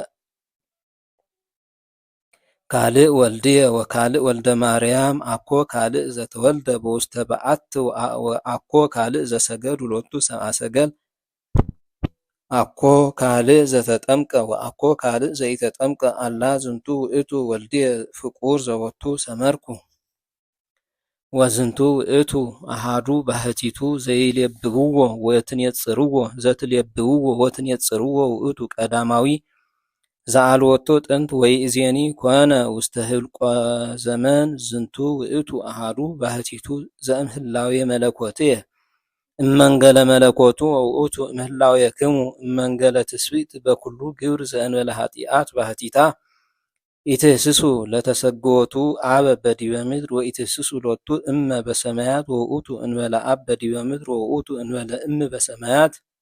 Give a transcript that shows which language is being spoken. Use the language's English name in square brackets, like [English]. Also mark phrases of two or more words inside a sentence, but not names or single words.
[Geez] ካልእ ወልድየ ወካልእ ወልደ ማርያም አኮ ካልእ ዘተወልደ በውስተ በዓት ወአኮ ካልእ ዘሰገዱ ሎቱ ሰብአ ሰገል አኮ ካልእ ዘተጠምቀ ወአኮ ካልእ ዘኢተጠምቀ አላ ዝንቱ ውእቱ ወልድየ ፍቁር ዘቦቱ ሰመርኩ ወዝንቱ ውእቱ አሐዱ ባህቲቱ ዘይሌብህዎ ዘትሌብህዎ ወትኔጽርዎ ውእቱ ቀዳማዊ ዘአልወቶ ጥንት ወይእዜኒ ኮነ ውስተ ህልቆ ዘመን ዝንቱ ውእቱ አሐዱ ባህቲቱ ዘእምህላዌ መለኮትየ እመንገለ መለኮቱ ወውእቱ እምህላዌክሙ እመንገለ ትስብእት በኩሉ ግብር ዘእንበለ ኃጢአት ባህቲታ ኢትህስሱ ለተሰጎቱ አበ በዲበ ምድር ወኢትህስሱ ሎቱ እመ በሰማያት ወውእቱ እንበለ አብ በዲበ ምድር ወውእቱ እንበለ እም በሰማያት